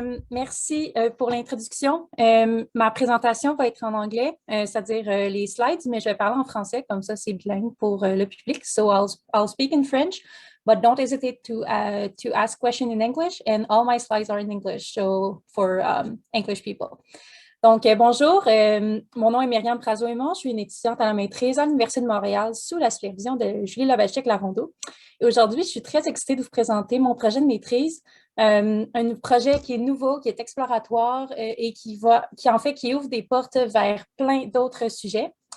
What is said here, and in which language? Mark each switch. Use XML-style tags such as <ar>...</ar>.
<fr>Merci pour l'introduction. Ma présentation va être en anglais, c'est-à-dire les slides, mais je vais parler en français, comme ça c'est bilingue pour le public.</fr> <en>So I'll speak in French, but don't hesitate to ask questions in English, and all my slides are in English, so for English people.</en> <fr>Donc, bonjour, mon nom est Myriam Prazo-Aymon, je suis une étudiante à la maîtrise à l'Université de Montréal sous la supervision de Julie Lovacek-Larondeau. Et aujourd'hui, je suis très excitée de vous présenter mon projet de maîtrise, un projet qui est nouveau, qui est exploratoire et qui ouvre des portes vers plein d'autres sujets.</fr>